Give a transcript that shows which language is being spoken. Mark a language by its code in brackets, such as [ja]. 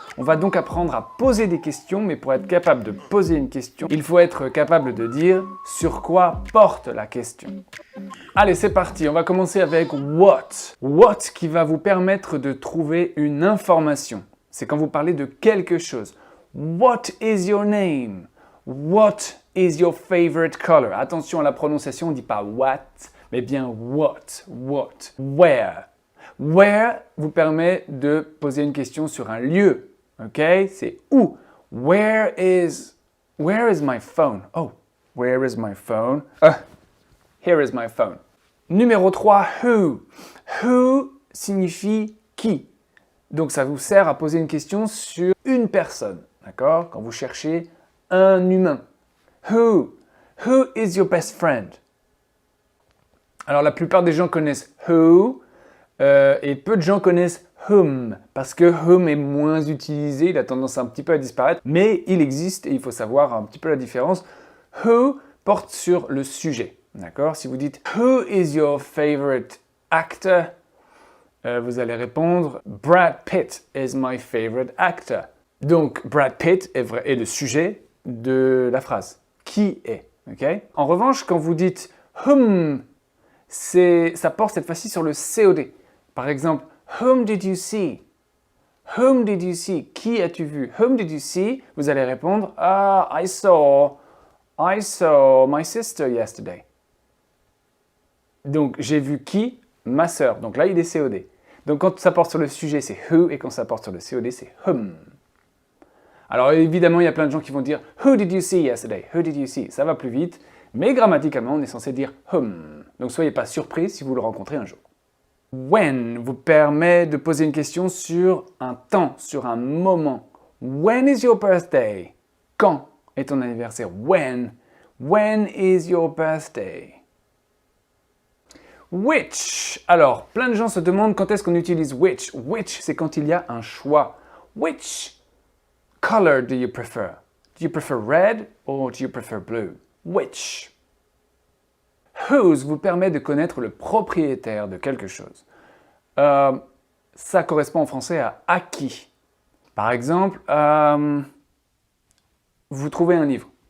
[fr] On va donc apprendre à poser des questions, mais pour être capable de poser une question, il faut être capable de dire sur quoi porte la question. Allez, c'est parti, on va commencer avec what. What qui va vous permettre de trouver une information. C'est quand vous parlez de quelque chose. [en] What is your name? What is your favorite color? [fr] Attention à la prononciation, on ne dit pas what, mais bien what, what. Where? Where vous permet de poser une question sur un lieu. Ok? C'est où? [en] Where is my phone? Oh, where is my phone? Here is my phone. [fr] Numéro 3, who. Who signifie qui. Donc ça vous sert à poser une question sur une personne. D'accord? Quand vous cherchez un humain. [en] Who is your best friend? [fr] Alors la plupart des gens connaissent who et peu de gens connaissent whom parce que whom est moins utilisé, il a tendance un petit peu à disparaître, mais il existe et il faut savoir un petit peu la différence. Who porte sur le sujet. D'accord? Si vous dites [en] who is your favorite actor? [fr] Vous allez répondre [en] Brad Pitt is my favorite actor. [fr] Donc, Brad Pitt est le sujet de la phrase. Qui est? Okay? En revanche, quand vous dites whom, ça porte cette fois-ci sur le COD. Par exemple, [en] whom did you see? Whom did you see? [fr] Qui as-tu vu? [en] Whom did you see? [fr] Vous allez répondre [en] I saw my sister yesterday. [fr] Donc, j'ai vu qui? Ma sœur. Donc là, il est COD. Donc, quand ça porte sur le sujet, c'est who, et quand ça porte sur le COD, c'est whom. Alors évidemment, il y a plein de gens qui vont dire « [en] Who did you see [fr] yesterday? Who did you see ?» Ça va plus vite, mais grammaticalement, on est censé dire « whom ». Donc soyez pas surpris si vous le rencontrez un jour. When vous permet de poser une question sur un temps, sur un moment. [en] When is your birthday? [fr] Quand est ton anniversaire? [en] When is your birthday? Which. [fr] Alors, plein de gens se demandent quand est-ce qu'on utilise which. Which, c'est quand il y a un choix. [en] Which color do you prefer? Do you prefer red or do you prefer blue? Which? [fr] Whose vous permet de connaître le propriétaire de quelque chose. Ça correspond en français à qui. Par exemple, vous trouvez un livre.